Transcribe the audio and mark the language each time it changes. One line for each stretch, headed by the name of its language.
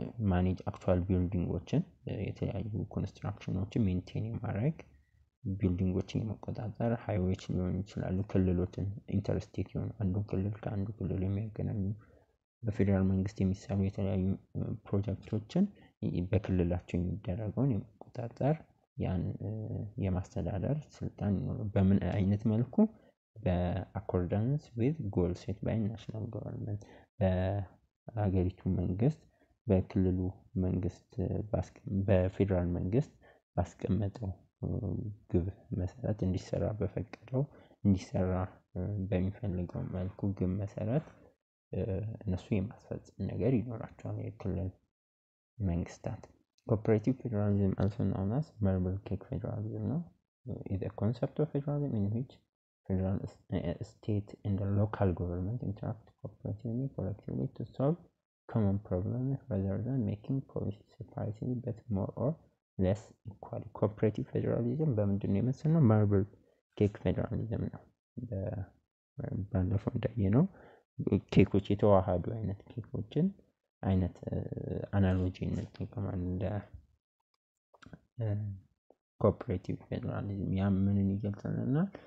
Amharic: ማኔጅ አክቹዋል ቢልዲንጎችን የተለያዩ ኮንስትራክሽኖችን ሜንቴን የማድረግ ቢልዲንጎችን የመቆጣጠር ሃይዌዎች ሊሆኑ ይችላሉ። ክልሎችን ኢንተርስቴት የሆኑ አንዱን ክልል ከአንዱ ክልል የሚያገናኙ በፌደራል መንግስት የሚሰሩ የተለያዩ ፕሮጀክቶችን በክልላቸው የሚደረገውን የመቆጣጠር ያን የማስተዳደር ስልጣን ይኖረው። በምን አይነት መልኩ
English: በአኮርዳንስ ዊዝ ጎል ሴት ባይ ናሽናል ገቨርንመንት
Amharic: በሀገሪቱ መንግስት በክልሉ መንግስት በፌዴራል መንግስት ባስቀመጠው ግብ መሰረት እንዲሰራ በፈቀደው እንዲሰራ በሚፈልገው መልኩ ግብ መሰረት እነሱ የማስፈጸም ነገር ይኖራቸዋል የክልል መንግስታት።
English: Cooperative federalism, also known as marble cake federalism, is a concept of federalism in which federal state and the local government interact cooperatively, collectively to solve common problems rather than making policies separately but more or less equally.
Amharic: Cooperative federalism በምንድን ነው የመሰለው? ማርብል ኬክ ፌዴራሊዝም ነው። ባለፈው እንዳየነው ኬኮች የተዋሃዱ አይነት ኬኮችን አይነት አናሎጂ እንጠቀማለን እንደ ኮኦፐሬቲቭ ፌዴራሊዝም። ያ ምንን ይገልጻልና